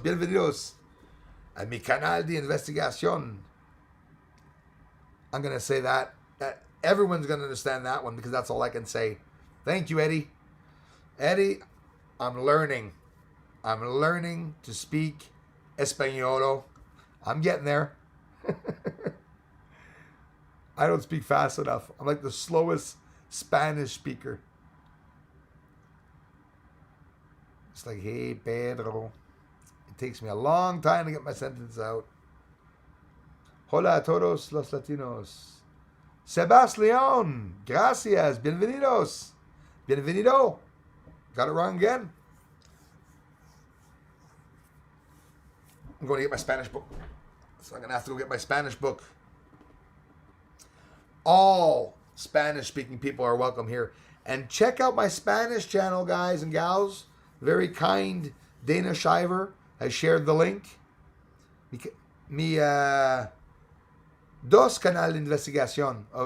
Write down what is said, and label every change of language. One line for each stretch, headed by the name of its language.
Spanish: Bienvenidos a mi canal de investigación.
English: I'm going to say that. Everyone's going to understand that one because that's all I can say. Thank you, Eddie. Eddie, I'm learning. I'm learning to speak Español. I'm getting there. I don't speak fast enough. I'm like the slowest Spanish speaker. It's like, hey, Pedro. It takes me a long time to get my sentence out.
Spanish: Hola a todos los latinos. Sebastián, gracias, bienvenidos. Bienvenido.
English: Got it wrong again. I'm going to get my Spanish book. So I'm going to have to go get my Spanish book. All Spanish-speaking people are welcome here. And check out my Spanish channel, guys and gals. Very kind Dana Shiver has shared the link.
Spanish: Mi dos canal de investigación.